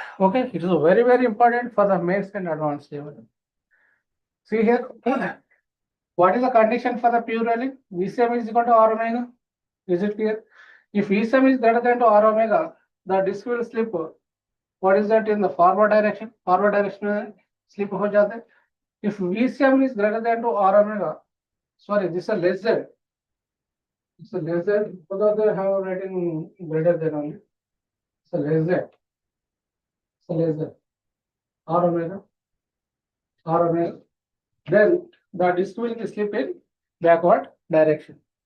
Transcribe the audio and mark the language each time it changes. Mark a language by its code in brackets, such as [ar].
[en] Okay, it is very, very important for the mains and advanced level. See here, what is the condition for the pure rolling? VCM is equal to r omega. Is it clear? If VCM is greater than to r omega, the disk will slip. What is that in the forward direction? [hi] Forward direction में slip हो जाता है. [en] If VCM is greater than to r omega, sorry, this is a less than. It's a less than, because they have written greater than only. It's a less than. It's a less than r omega. Then the disk will slip in backward direction.